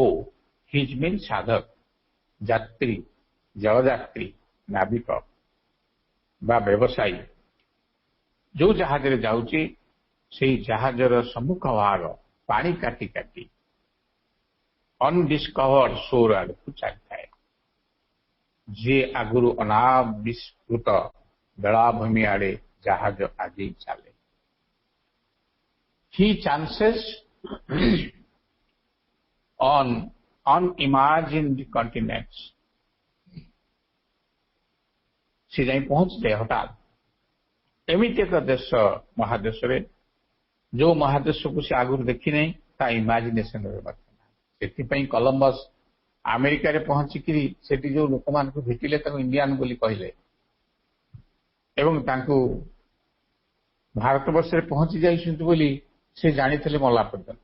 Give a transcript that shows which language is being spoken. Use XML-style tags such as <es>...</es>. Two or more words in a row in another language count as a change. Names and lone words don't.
<or>ହିଜ୍ ମିନ୍ ସାଧକ, ଯାତ୍ରୀ, ଜଳଯାତ୍ରୀ, ନାବିକ ବା ବ୍ୟବସାୟୀ ଯୋଉ ଜାହାଜରେ ଯାଉଛି ସେହି ଜାହାଜର ସମ୍ମୁଖ ଭାଗ ପାଣି କାଟି କାଟି</or> <en>undiscovered shore</en> <or>ଆଡ଼କୁ ଚାଲିଥାଏ। ଯିଏ ଆଗରୁ ଅନାବିଷ୍କୃତ ବେଳାଭୂମି ଆଡ଼େ ଜାହାଜ ଆଗେଇ ଚାଲେ।</or> <en>he chances on unimagined continents।</en> <or>ସେ ଯାଇ ପହଞ୍ଚିଯାଏ ହଠାତ୍ ଏମିତି ଏକ ଦେଶ ମହାଦେଶରେ ଯୋଉ ମହାଦେଶକୁ ସେ ଆଗରୁ ଦେଖିନାହିଁ, ତା ଇମାଜିନେସନରେ ମଧ୍ୟ। ସେଥିପାଇଁ କଲମ୍ବସ୍ ଆମେରିକାରେ ପହଞ୍ଚିକିରି ସେଠି ଯୋଉ ଲୋକମାନଙ୍କୁ ଭେଟିଲେ ତାଙ୍କୁ ଇଣ୍ଡିଆନ ବୋଲି କହିଲେ ଏବଂ ତାଙ୍କୁ ଭାରତବର୍ଷରେ ପହଞ୍ଚି ଯାଇଛନ୍ତି ବୋଲି ସେ ଜାଣିଥିଲେ ମଲା ପର୍ଯ୍ୟନ୍ତ।</or>